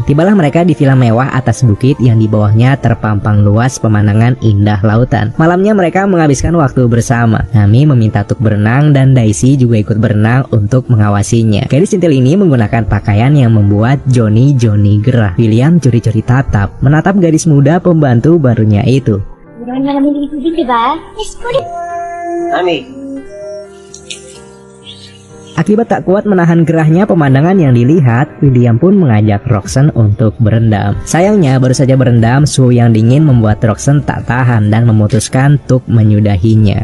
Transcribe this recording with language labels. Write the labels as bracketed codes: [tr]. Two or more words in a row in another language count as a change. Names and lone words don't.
[id] Tibalah mereka di villa mewah atas bukit yang di bawahnya terpampang luas pemandangan indah lautan. Malamnya mereka menghabiskan waktu bersama. Nami meminta untuk berenang dan Daisy juga ikut berenang untuk mengawasinya. Gadis centil ini menggunakan pakaian yang membuat Johnny gerah. William curi-curi tatap menatap gadis muda pembantu barunya itu. [tl] Meron na namin dito, di ba? [en] Yes, [id] kulit. Nami. Akibat tak kuat menahan gerahnya pemandangan yang dilihat, William pun mengajak Roxanne untuk berendam. Sayangnya baru saja berendam, suhu yang dingin membuat Roxanne tak tahan dan memutuskan untuk menyudahinya.